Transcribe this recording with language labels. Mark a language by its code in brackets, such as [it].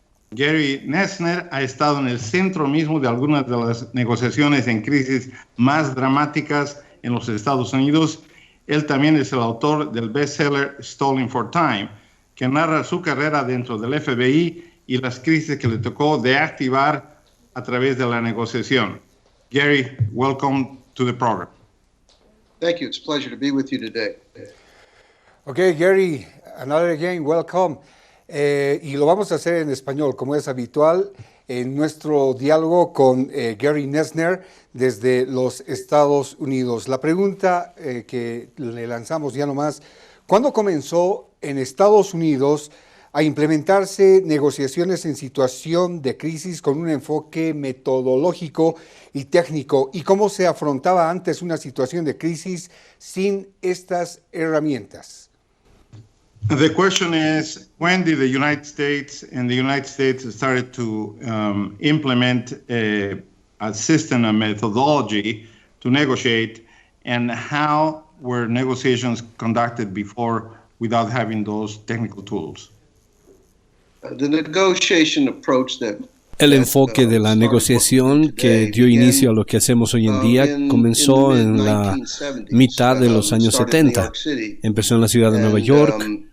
[es] Gary Noesner ha estado en el centro mismo de algunas de las negociaciones en crisis más dramáticas en los Estados Unidos. Él también es el autor del bestseller Stalling for Time, que narra su carrera dentro del FBI y las crisis que le tocó de activar a través de la negociación. [en] Gary, welcome to the program. Thank you. It's a pleasure to be with you today. Okay, Gary, another again, welcome. [es] Y lo vamos a hacer en español, como es habitual. en nuestro diálogo con Gary Noesner desde los Estados Unidos. La pregunta que le lanzamos ya nomás, ¿cuándo comenzó en Estados Unidos a implementarse negociaciones en situación de crisis con un enfoque metodológico y técnico? ¿Y cómo se afrontaba antes una situación de crisis sin estas herramientas? [en] The question is, when did the United States started to implement a system, a methodology to negotiate, and how were negotiations conducted before without having those technical tools? The negotiation approach that [es] El enfoque de la negociación que dio inicio a lo que hacemos hoy en día comenzó en la mitad de los años 70. Empezó en la ciudad de Nueva York.